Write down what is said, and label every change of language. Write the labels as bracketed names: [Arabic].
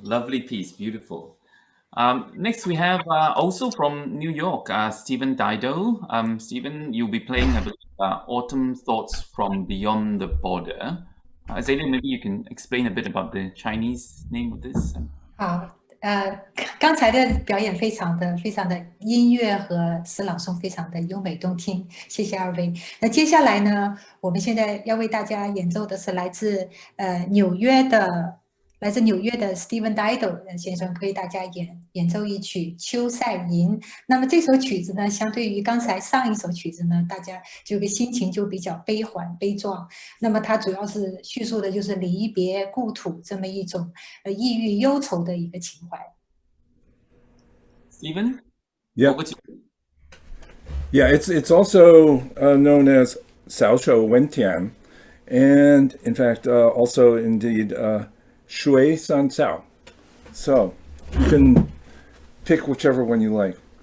[English] Lovely piece, beautiful. Next, we have also from New York, Stephen Dydo. Stephen, you'll be playing a bit Autumn Thoughts from Beyond the Border. Zayden, maybe you can explain a bit about the Chinese name of this. [Chinese] 好，刚才的表演非常的音乐和诗朗诵非常的优美动听，谢谢二位。那接下来呢，我们现在要为大家演奏的是来自纽约的 Stephen Dydo 先生为大家演奏一曲《秋赛吟》。那么这首曲子呢，相对于刚才上一首曲子呢，大家这个心情就比较悲缓悲壮。那么它主要是叙述的就是离别故土这么一种抑郁忧愁的一个情怀。 [English] Stephen? Yeah. Over to you. Yeah, it's also known as 小手文田, and in fact also indeed 水山草. So you can pick whichever one you like.